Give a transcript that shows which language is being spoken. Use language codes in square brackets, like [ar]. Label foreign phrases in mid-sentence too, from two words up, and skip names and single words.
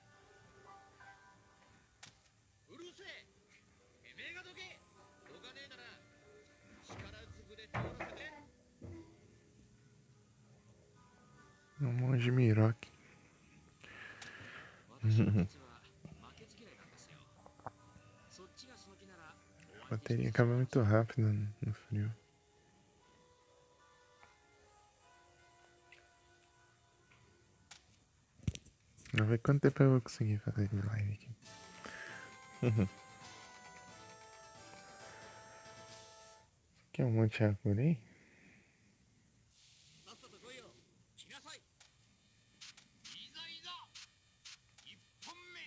[ja] うるせえ、てめえがどけ。どかねえなら力ずくで通らせて。 [pt] Um monge Miroque. [ja] 私は実は負けず嫌いなんですよ。そっちがその気なら [pt] A bateria acaba muito rápido no frio. Vamos ver quanto tempo eu vou conseguir fazer de live aqui. Aqui é um monte de árvore aí? [ja] さっさと来いよ。来なさい。いざいざ。一本目。